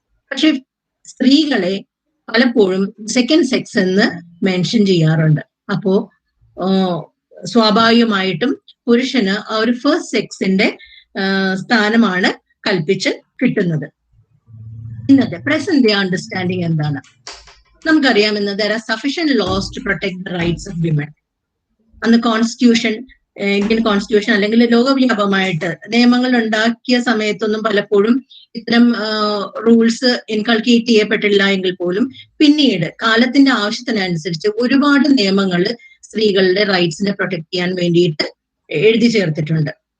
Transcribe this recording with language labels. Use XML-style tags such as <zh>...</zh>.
<ml>പക്ഷെ സ്ത്രീകളെ പലപ്പോഴും സെക്കൻഡ് സെക്സ് എന്ന് മെൻഷൻ ചെയ്യാറുണ്ട്. അപ്പോ സ്വാഭാവികമായിട്ടും പുരുഷന് ആ ഒരു ഫസ്റ്റ് സെക്സിന്റെ സ്ഥാനമാണ് കൽപ്പിച്ച് കിട്ടുന്നത്. ഇന്നത്തെ പ്രസന്റ് ഡേ അണ്ടർസ്റ്റാൻഡിങ് എന്താണ്? നമുക്കറിയാം, ഇന്ന്</ml> <en>there are sufficient laws to protect the rights of women.</en> <ml>അന്ന് കോൺസ്റ്റിറ്റ്യൂഷൻ, ഇന്ത്യൻ കോൺസ്റ്റിറ്റ്യൂഷൻ അല്ലെങ്കിൽ ലോകവ്യാപകമായിട്ട് നിയമങ്ങൾ ഉണ്ടാക്കിയ സമയത്തൊന്നും പലപ്പോഴും ഇത്തരം റൂൾസ് ഇൻകൾക്കേറ്റ് ചെയ്യപ്പെട്ടില്ല എങ്കിൽ പോലും പിന്നീട് കാലത്തിന്റെ ആവശ്യത്തിനനുസരിച്ച് ഒരുപാട് നിയമങ്ങൾ സ്ത്രീകളുടെ റൈറ്റ്സിനെ പ്രൊട്ടക്ട് ചെയ്യാൻ വേണ്ടിയിട്ട് എഴുതി ചേർത്തിട്ടുണ്ട്.</ml>